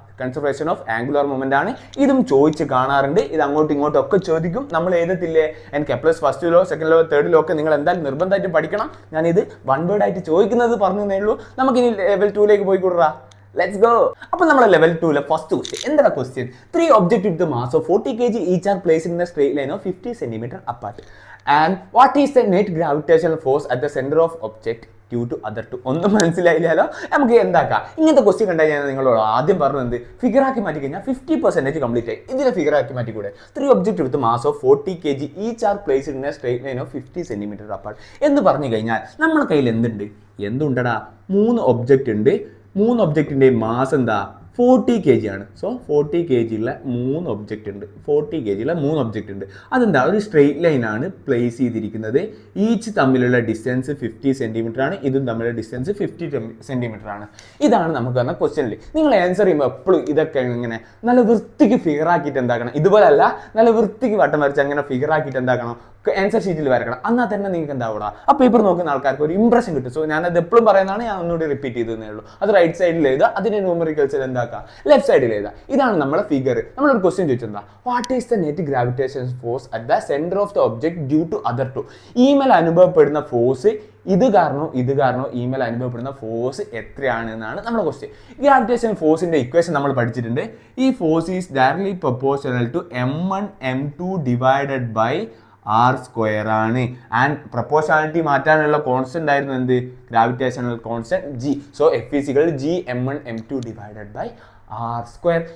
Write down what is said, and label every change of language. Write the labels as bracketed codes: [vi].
[ml] Conservation of angular moment ആണ്. ഇതും ചോദിച്ച് കാണാറുണ്ട്. ഇത് അങ്ങോട്ടും ഇങ്ങോട്ടും ഒക്കെ ചോദിക്കും. നമ്മൾ എഴുതത്തില്ലേ? And Kepler's first law, second law, third law ഒക്കെ നിങ്ങൾ എന്തായാലും നിർബന്ധമായിട്ട് പഠിക്കണം. ഞാനിത് വൺ വേർഡ് ആയിട്ട് ചോദിക്കുന്നത് പറഞ്ഞതേ ഉള്ളൂ. നമുക്കിനി ലെവൽ 2ലേക്ക് പോയി കൊടുക്കാം. Let's go. അപ്പോൾ നമ്മൾ ലെവൽ 2ലെ ഫസ്റ്റ് ക്വസ്റ്റ്യൻ എന്താണ് question? [en] 3 objects with the mass of 40 kg each are placed in a straight line of 50 cm apart. And what is the net gravitational force at the center of object due to other two? [ml] ഒന്നും മനസ്സിലായില്ലല്ലോ. നമുക്ക് എന്താക്കാം? ഇങ്ങനത്തെ question കണ്ടാൽ ഞാൻ നിങ്ങളോട് ആദ്യം പറഞ്ഞത് figure ആക്കി മാറ്റി കഴിഞ്ഞാൽ 50% കംപ്ലീറ്റ് ആയി. ഇതിനെ ഫിഗർ ആക്കി മാറ്റിക്കൂടെ? [en] 3 objects with the mass of 40 kg each are placed in a straight line of 50 cm apart [ml] എന്ന് പറഞ്ഞു കഴിഞ്ഞാൽ നമ്മുടെ കയ്യിൽ എന്തുണ്ടടാ? 3 ഒബ്ജക്റ്റ് ഉണ്ട്. 3 ഒബ്ജക്റ്റിന്റെ മാസ് എന്താ? 40 kg ആണ്. സോ 40 kg ഉള്ള 3 ഒബ്ജക്റ്റ് ഉണ്ട്. 40 kg ഉള്ള 3 ഒബ്ജക്റ്റ് ഉണ്ട്. അതെന്താ, ഒരു സ്ട്രെയിറ്റ് ലൈനാണ് പ്ലേസ് ചെയ്തിരിക്കുന്നത്. ഈച്ച് തമ്മിലുള്ള ഡിസ്റ്റൻസ് 50 സെൻറ്റിമീറ്റർ ആണ്. ഇതും തമ്മിലുള്ള ഡിസ്റ്റൻസ് 50 സെൻറ്റിമീറ്റർ ആണ്. ഇതാണ് നമുക്ക് വന്ന ക്വസ്റ്റ്യനിൽ. നിങ്ങൾ ആൻസർ ചെയ്യുമ്പോൾ എപ്പോഴും ഇതൊക്കെ ഇങ്ങനെ നല്ല വൃത്തിക്ക് ഫിഗർ ആക്കിയിട്ട് എന്താക്കണം, ഇതുപോലല്ല, നല്ല വൃത്തിക്ക് വട്ടം വരച്ച് അങ്ങനെ ഫിഗർ ആക്കിയിട്ട് എന്താക്കണം, ആൻസർ ഷീറ്റിൽ വരക്കണം. എന്നാൽ തന്നെ നിങ്ങൾക്ക് എന്താവൂടാ, ആ പേപ്പർ നോക്കുന്ന ആൾക്കാർക്ക് ഒരു ഇംപ്രഷൻ കിട്ടും. സോ ഞാനത് എപ്പോഴും പറയുന്നതാണ്, ഞാൻ ഒന്നുകൂടി റിപ്പീറ്റ് ചെയ്തേ ഉള്ളൂ. അത് റൈറ്റ് സൈഡിൽ എഴുതുക, അതിന്റെ ന്യൂമറിക്കൽസിൽ എന്താക്കുക, ലെഫ്റ്റ് സൈഡിൽ എഴുതുക. ഇതാണ് നമ്മുടെ ഫിഗർ. നമ്മളൊരു question ചോദിച്ചെന്താ, [en] What is the net gravitation force at the centre of the object due to other two. [ml] ഈമേൽ അനുഭവപ്പെടുന്ന ഫോഴ്സ് ഇത് കാരണോ ഈമേൽ അനുഭവപ്പെടുന്ന ഫോഴ്സ് എത്രയാണ് എന്നാണ് നമ്മുടെ ക്വസ്റ്റ്യൻ. ഗ്രാവിറ്റേഷൻ ഫോഴ്സിന്റെ ഇക്വേഷൻ നമ്മൾ പഠിച്ചിട്ടുണ്ട്. ഈ [en] force is directly proportional to m1 m2 divided by r² [ml] ആണ്. ആൻഡ് പ്രൊപ്പോർഷണാലിറ്റി മാറ്റാനുള്ള കോൺസ്റ്റന്റ് ആയിരുന്നു എന്ത്, gravitational constant g. [en] So F is equal to g m1 m2 divided by r².